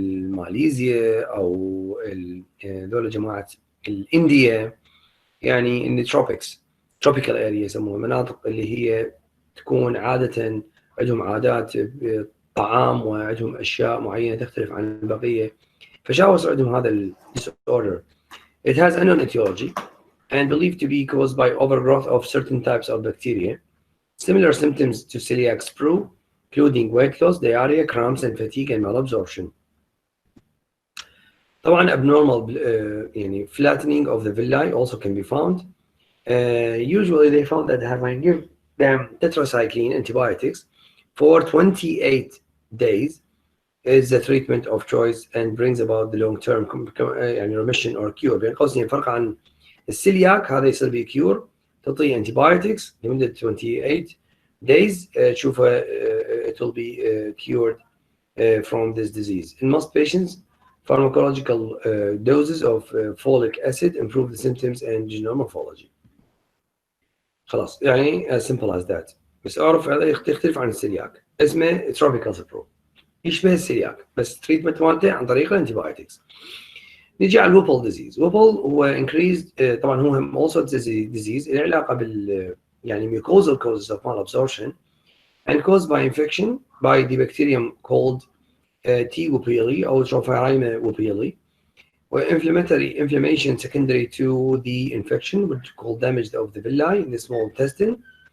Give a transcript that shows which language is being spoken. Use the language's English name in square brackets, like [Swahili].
[Arabic] ماليزيا أو دولة جماعة الإنديا، يعني [English] in the tropics tropical area [Arabic] يسموها، مناطق اللي هي تكون عادة عندهم عادات طعام وعندهم أشياء معينة تختلف عن البقية، فشاوس عندهم هذا ال disorder. [English] It has unknown etiology and believed to be caused by overgrowth of certain types of bacteria. Similar symptoms to celiac sprue, including weight loss, diarrhea, cramps, and fatigue and malabsorption. طبعا abnormal يعني flattening of the villi also can be found. Usually they found that having give them tetracycline antibiotics for 28 days is the treatment of choice and brings about the long-term يعني remission or cure. [Arabic] بين قوسين فرق عن السيلياك هذا يصير به cure، تعطيه antibiotics لمدة 28 days تشوفه [English] it will be cured from this disease. In most patients, pharmacological doses of folic acid improve the symptoms and general morphology. [Arabic] خلاص يعني [English] as simple as that. [Arabic] بس اعرف هذا يختلف عن السيلياك، اسمه tropical سبرو، يشبه السيلياك بس تريتمنت مالته عن طريق الانتيبايوتكس. نيجي على الوبل ديزيز. [English] Whipple هو increased طبعا هو also disease [Arabic] له علاقه بال يعني [English] mucosal causes of malabsorption and caused by infection by the bacterium called T. wopeli or Trophirima wopeli, or inflammation secondary to the infection which called damage of the villi in the small intestine.